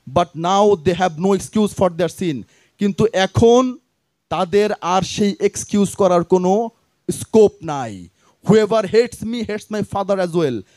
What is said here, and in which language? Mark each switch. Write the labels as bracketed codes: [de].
[en] But now they have no excuse for their sin. [bn] কিন্তু এখন তাদের আর সেই এক্সকিউজ করার কোনো স্কোপ নাই। [en] Whoever hates me hates my father as well.